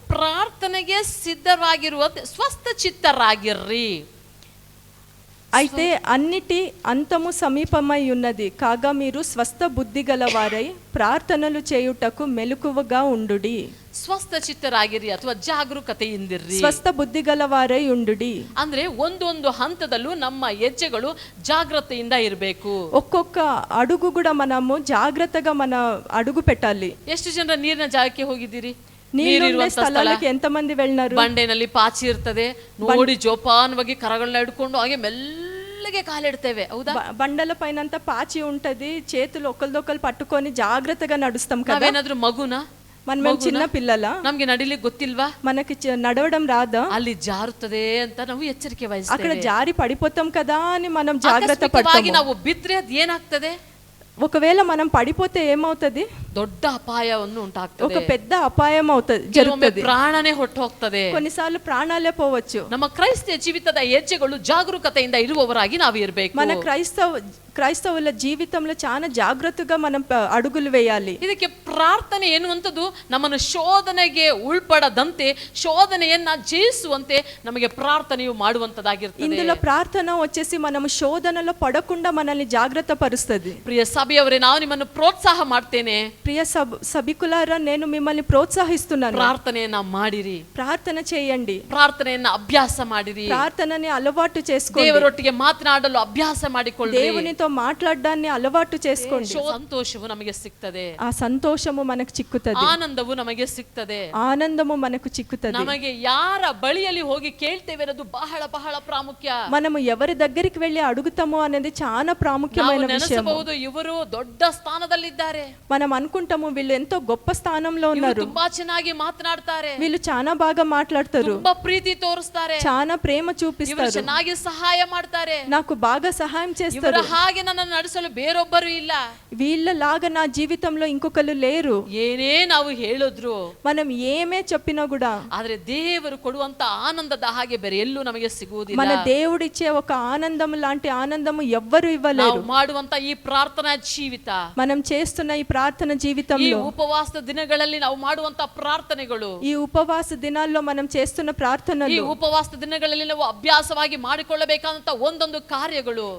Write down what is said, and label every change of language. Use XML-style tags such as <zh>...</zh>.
<kn>ಪ್ರಾರ್ಥನೆಗೆ ಸಿದ್ಧವಾಗಿರುವ ಸ್ವಸ್ಥ ಚಿತ್ತರಾಗಿರ್ರಿ.</kn> <te>అయితే అన్నిటి అంతము సమీపమై ఉన్నది, కాగా మీరు స్వస్థ బుద్ధి గలవారై ప్రార్థనలు చేయుటకు మెలకువగా ఉండుడి.</te> <kn>ಸ್ವಸ್ಥ ಚಿತ್ತರಾಗಿರಿ ಅಥವಾ ಜಾಗರೂಕತೆಯಿಂದಿರ್ರಿ.</kn> <te>స్వస్థ బుద్ధి గలవారై ఉండుడి</te> <kn>ಅಂದ್ರೆ ಒಂದೊಂದು ಹಂತದಲ್ಲೂ ನಮ್ಮ ಹೆಜ್ಜೆಗಳು ಜಾಗೃತೆಯಿಂದ ಇರಬೇಕು.</kn> <te>ఒక్కొక్క అడుగు కూడా మనము జాగ్రత్తగా మన అడుగు పెట్టాలి.</te> <kn>ಎಷ್ಟು ಜನರ ನೀರಿನ ಜಾಗಕ್ಕೆ ಹೋಗಿದ್ದೀರಿ?</kn> <te>నీళ్ళుండే స్థలాలకు ఎంతమంది వెళ్ళినారు?</te> <kn>ಬಂಡೆನಲ್ಲಿ ಪಾಚಿ ಇರ್ತದೆ, ನೋಡಿ ಜೋಪಾನವಾಗಿ ಕರಗಳನ್ನ ಹಿಡ್ಕೊಂಡು ಹಾಗೆ ಮೆಲ್ಲಗೆ ಕಾಲಿಡ್ತೇವೆ, ಹೌದಾ?</kn> <te>బండల పైనంతా పాచి ఉంటది, చేతులు ఒకరిదొకరు పట్టుకొని జాగ్రత్తగా నడుస్తాం కదా.</te> <kn>ನಾವೇನಾದ್ರೂ ಮಗುನ,</kn> <te>మనం చిన్న పిల్లల,</te> <kn>ನಮ್ಗೆ ನಡಿಲಿಕ್ಕೆ ಗೊತ್ತಿಲ್ವಾ?</kn> <te>మనకి నడవడం రాదా?</te> <kn>ಅಲ್ಲಿ ಜಾರುತ್ತದೆ ಅಂತ ನಾವು ಎಚ್ಚರಿಕೆ</kn> <te>అక్కడ</te> <kn>ವಹಿಸ್ತೇವೆ.</kn> <te>జారి పడిపోతాం కదా అని మనం జాగ్రత్త</te> <kn>ಆಕಸ್ಮಿಕವಾಗಿ</kn> <te>పడతాము.</te> <kn>ನಾವು ಬಿದ್ರೆ ಅದು ಏನಾಗ್ತದೆ?</kn> <te>ఒకవేళ మనం పడిపోతే ఏమవుతది?</te> <kn>ದೊಡ್ಡ ಅಪಾಯವನ್ನು</kn> <te>ఒక</te> <kn>ಉಂಟಾಗ್ತದೆ.</kn> <te>పెద్ద అపాయం అవుతది,</te> <kn>ಕೆಲವೊಮ್ಮೆ</kn> <te>జరుగుతుంది.</te> <kn>ಪ್ರಾಣನೇ ಹೊಟ್ಟು ಹೋಗ್ತದೆ.</kn> <te>కొన్నిసార్లు ప్రాణాలే పోవచ్చు.</te> <kn>ನಮ್ಮ ಕ್ರೈಸ್ತ ಜೀವಿತದ ಹೆಜ್ಜೆಗಳು ಜಾಗರೂಕತೆಯಿಂದ ಇರುವವರಾಗಿ ನಾವು ಇರಬೇಕು.</kn> <te>మన క్రైస్తవుల జీవితంలో చాలా జాగ్రత్తగా మనం అడుగులు వేయాలి.</te> <kn>ಇದಕ್ಕೆ ಪ್ರಾರ್ಥನೆ ಎನ್ನುವಂಥದ್ದು ನಮ್ಮನ್ನು ಶೋಧನೆಗೆ ಉಳ್ಪಡದಂತೆ, ಶೋಧನೆಯನ್ನ ಜಯಿಸುವಂತೆ ನಮಗೆ ಪ್ರಾರ್ಥನೆಯು ಮಾಡುವಂತದ್ದಾಗಿರ್ತದೆ.</kn> <te>ఇందులో ప్రార్థన వచ్చేసి మనము శోధనలో పడకుండా మనల్ని జాగ్రత్త పరుస్తుంది.</te> <kn>ಪ್ರಿಯ ಸಭೆಯವರೇ, ನಾವು ನಿಮ್ಮನ್ನು ಪ್ರೋತ್ಸಾಹ ಮಾಡ್ತೇನೆ.</kn> <te>ప్రియ సభికులారా, నేను మిమ్మల్ని ప్రోత్సహిస్తున్నాను.</te> <kn>ಪ್ರಾರ್ಥನೆಯನ್ನ ಮಾಡಿರಿ,</kn> <te>ప్రార్థన చేయండి,</te> <kn>ಪ್ರಾರ್ಥನೆಯನ್ನ ಅಭ್ಯಾಸ ಮಾಡಿರಿ,</kn> <te>ప్రార్థనని అలవాటు చేసుకోండి,</te> <kn>ದೇವರೊಟ್ಟಿಗೆ ಮಾತನಾಡಲು ಅಭ್ಯಾಸ ಮಾಡಿಕೊಳ್ಳಿ,</kn> <te>దేవునితో మాట్లాడడాన్ని అలవాటు చేసుకోండి.</te> <kn>ಸಂತೋಷವು ನಮಗೆ ಸಿಗ್ತದೆ,</kn> <te>ఆ సంతోషము మనకు చిక్కుతది,</te> <kn>ಆನಂದವು ನಮಗೆ ಸಿಗ್ತದೆ,</kn> <te>ఆనందము మనకు చిక్కుతది.</te> <kn>ನಮಗೆ ಯಾರ ಬಳಿಯಲ್ಲಿ ಹೋಗಿ ಕೇಳ್ತೇವೆ ಅನ್ನೋದು ಬಹಳ ಬಹಳ ಪ್ರಾಮುಖ್ಯ.</kn> <te>మనము ఎవరి దగ్గరికి వెళ్ళి అడుగుతాము అనేది చాలా ప్రాముఖ్యమైన విషయం.</te> <kn>ನೆನೆಸಬಹುದು, ಇವರು ದೊಡ್ಡ ಸ್ಥಾನದಲ್ಲಿದ್ದಾರೆ,</kn> <te>మనం అనుకుంటాము వీళ్ళు ఎంతో గొప్ప స్థానంలో</te> <kn>ಇವರು</kn> <te>ఉన్నారు,</te> <kn>ತುಂಬಾ ಚೆನ್ನಾಗಿ ಮಾತನಾಡ್ತಾರೆ,</kn> <te>వీళ్ళు చాలా బాగా మాట్లాడతారు,</te> <kn>ತುಂಬಾ ಪ್ರೀತಿ ತೋರಿಸ್ತಾರೆ,</kn> <te>చాలా ప్రేమ</te> <kn>ಇವರು</kn> <te>చూపిస్తారు,</te> <kn>ಚೆನ್ನಾಗಿ ಸಹಾಯ ಮಾಡ್ತಾರೆ,</kn> <te>నాకు బాగా సహాయం</te> <kn>ಇವರ</kn> <te>చేస్తారు,</te> <kn>ಹಾಗೆ ಹಾಗೆ ನನ್ನನ್ನು ನಡೆಸಲು ಬೇರೊಬ್ಬರು ಇಲ್ಲ.</kn> <te>వీళ్ళలాగా నా జీవితంలో ఇంకొకరు లేరు.</te> <kn>ಏನೇ ನಾವು ಹೇಳಿದ್ರು,</kn> <te>మనం ఏమే చెప్పినా కూడా</te> <kn>ಆದ್ರೆ ದೇವರು ಕೊಡುವಂತ ಆನಂದದ ಹಾಗೆ ಬೇರೆ ಎಲ್ಲೂ ನಮಗೆ ಸಿಗುವುದಿಲ್ಲ.</kn> <te>మన దేవుడిచ్చే ఒక ఆనందం లాంటి ఆనందము ఎవ్వరు</te> <kn>ನಾವು</kn> <te>ఇవ్వలేరు.</te> <kn>ಮಾಡುವಂತ ಈ ಪ್ರಾರ್ಥನಾ ಜೀವಿತ,</kn> <te>మనం చేస్తున్న ఈ ప్రార్థన</te> <kn>ಈ</kn> <te>జీవితంలో,</te> <kn>ಉಪವಾಸದ ದಿನಗಳಲ್ಲಿ ನಾವು ಮಾಡುವಂತ ಪ್ರಾರ್ಥನೆಗಳು,</kn> <te>ఈ ఉపవాస దినాల్లో మనం చేస్తున్న</te> <kn>ಈ</kn> <te>ప్రార్థనలు,</te> <kn>ಉಪವಾಸದ ದಿನಗಳಲ್ಲಿ ನಾವು ಅಭ್ಯಾಸವಾಗಿ ಮಾಡಿಕೊಳ್ಳಬೇಕಾದಂತ ಒಂದೊಂದು ಕಾರ್ಯಗಳು,</kn>